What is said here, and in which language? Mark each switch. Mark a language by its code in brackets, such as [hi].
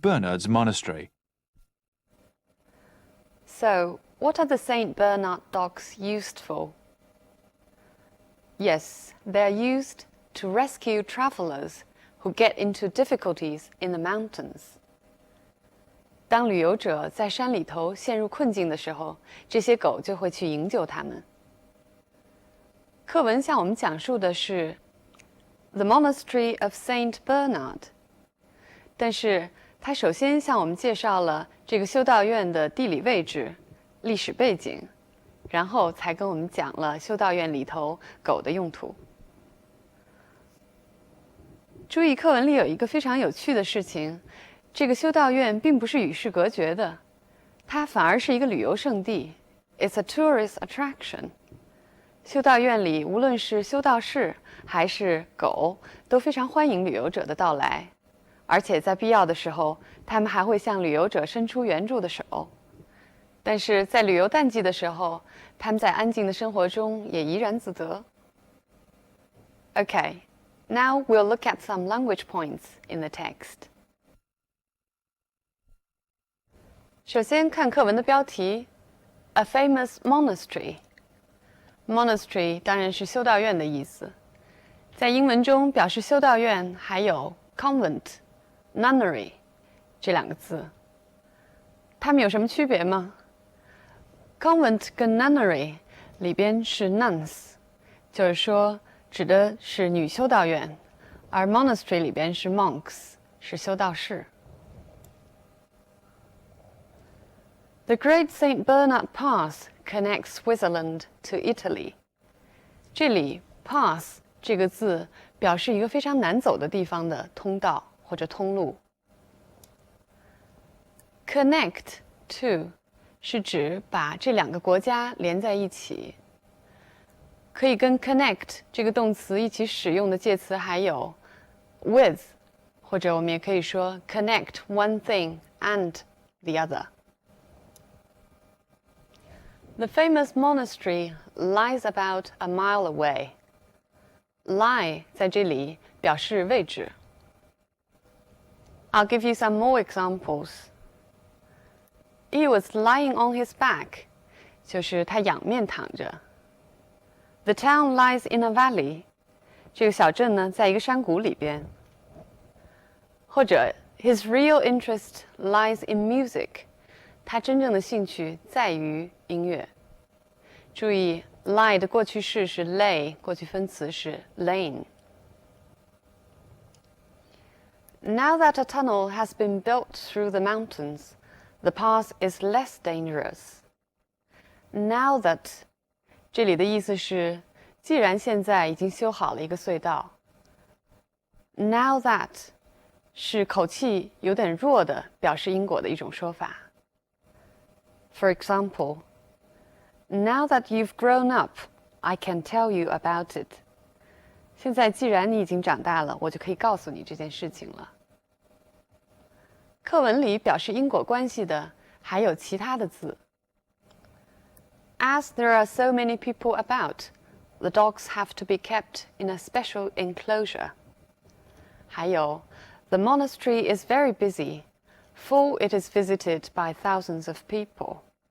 [en] Bernard's Monastery. So, what are the St. Bernard dogs used for? Yes, they are used to rescue travelers who get into difficulties in the mountains. [zh] 当旅游者在山里头陷入困境的时候，这些狗就会去营救他们。课文向我们讲述的是 [en] The Monastery of St. [zh] Bernard， 但是它首先向我们介绍了这个修道院的地理位置、历史背景，然后才跟我们讲了修道院里头狗的用途。注意，课文里有一个非常有趣的事情，这个修道院并不是与世隔绝的，它反而是一个旅游胜地。 [en] It's a tourist attraction。 [zh] 修道院里，无论是修道士还是狗，都非常欢迎旅游者的到来，而且在必要的时候，他们还会向旅游者伸出援助的手。但是在旅游淡季的时候，他们在安静的生活中也怡然自得。 [en] Okay, now we'll look at some language points in the text. [zh] 首先看课文的标题 [en] A famous monastery。 [zh] Monastery 当然是修道院的意思，在英文中表示修道院还有 convent、nunnery 这两个字。它们有什么区别吗？ Convent 跟 nunnery 里边是 nuns， 就是说指的是女修道院，而 monastery 里边是 monks， 是修道士。 [en] The Great St. Bernard Pass connects Switzerland to Italy. [zh] 这里 pass 这个字表示一个非常难走的地方的通道或者通路。 Connect to 是指把这两个国家连在一起。可以跟 connect 这个动词一起使用的介词还有 with， 或者我们也可以说 [en] connect one thing and the other.The famous monastery lies about a mile away. [zh] Lie 在这里表示位置。 [en] I'll give you some more examples. He was lying on his back, [zh] 就是他仰面躺着。 [en] The town lies in a valley, [zh] 这个小镇呢，在一个山谷里边。或者 [en] His real interest lies in music， [zh] 他真正的兴趣在于音乐。注意 lie 的过去式是 lay， 过去分词是 lain。 [en] Now that a tunnel has been built through the mountains, the path is less dangerous. [zh] Now that 这里的意思是，既然现在已经修好了一个隧道。 Now that 是口气有点弱的表示因果的一种说法。 [en] For example, now that you've grown up, I can tell you about it. [zh] 现在既然你已经长大了，我就可以告诉你这件事情了。课文里表示因果关系的还有其他的字。 [en] As there are so many people about, the dogs have to be kept in a special enclosure. [zh] 还有 [en] The monastery is very busy, for it is visited by thousands of people.